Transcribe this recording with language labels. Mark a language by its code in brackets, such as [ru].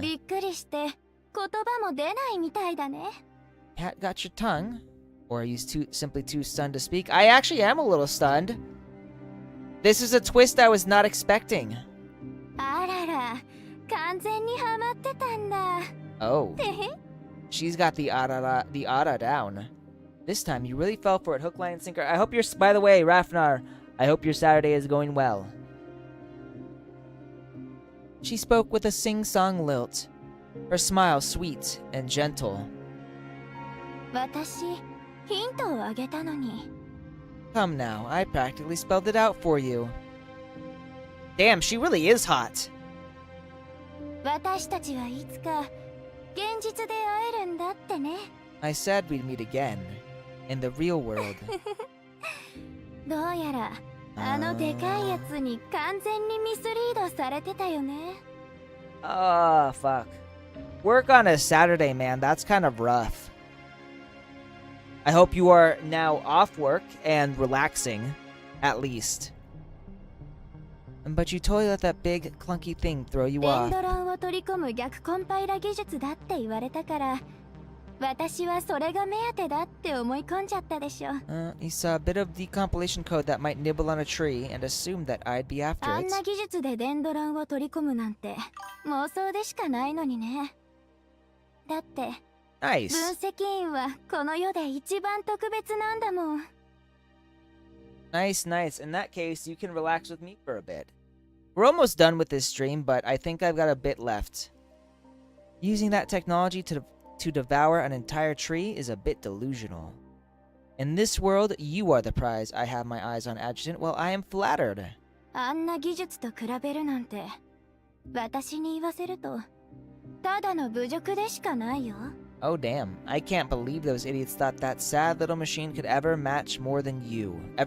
[ja] びっくりして言葉も出ないみたいだね。 [en] Cat got your tongue? Or are you simply too stunned to speak? I actually am a little stunned. This is a twist I was not expecting. [ja] あらら、完全にハマってたんだ。 [en] Oh. [ja] てへ、 [en] She's got the ara down. This time, you really fell for it, hook, line, and sinker. I hope you're... By the way, Rafnar, I hope your Saturday is going well. She spoke with a sing-song lilt, her smile sweet and gentle. [ja] 私ヒントをあげたのに。 [en] Come now, I practically spelled it out for you. Damn, she really is hot. [ja] 私たちはいつか現実で会えるんだってね。 [en] I said we'd meet again, in the real world. [ja] どうやらあのでかいやつに完全にミスリードされてたよね。 [en] Oh, fuck. Work on a Saturday, man. That's kind of rough. I hope you are now off work and relaxing, at least. But you totally let that big, clunky thing throw you [ja] エン [en] off. [ja] ドロンを取り込む逆コンパイラ技術だって言われたから、私はそれが目当てだって思い込んじゃったでしょ。 [en] You saw a bit of the compilation code that might nibble on a tree and assumed that I'd be after [ja] あ [en] it. [ja] んな技術でデンドロンを取り込むなんて妄想でしかないのにね。だって [en] Nice. [ja] 分析員はこの世で一番特別なんだもん。 [en] Nice, nice. In that case, you can relax with me for a bit. We're almost done with this stream, but I think I've got a bit left. Using that technology to devour an entire tree is a bit delusional. In this world, you are the prize I have my eyes on, Adjutant. Well, I am flattered. [ja] あんな技術と比べるなんて私に言わせるとただの侮辱でしかないよ。 [en] Oh, damn. I can't believe those idiots thought that sad little machine could ever matter more than you.